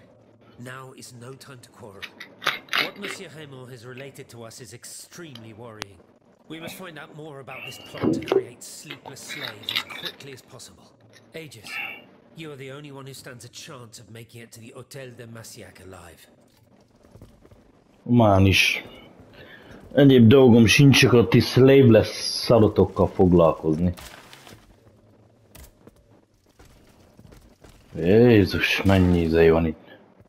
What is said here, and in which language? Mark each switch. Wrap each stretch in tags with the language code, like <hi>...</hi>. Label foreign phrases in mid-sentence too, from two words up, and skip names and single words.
<en>Now is no time to quarrel. What Monsieur Raymond has related to us is extremely worrying. We must find out more about this plot to create sleepless slaves as quickly as possible. Aegis, you are the only one who stands a chance of making it to the Hôtel de Massiac alive.</en> <hu>Már is. Egyéb dolgom sincs, csak a ti slaveless szarotokkal foglalkozni. Jézus, mennyi izé van itt.</hu>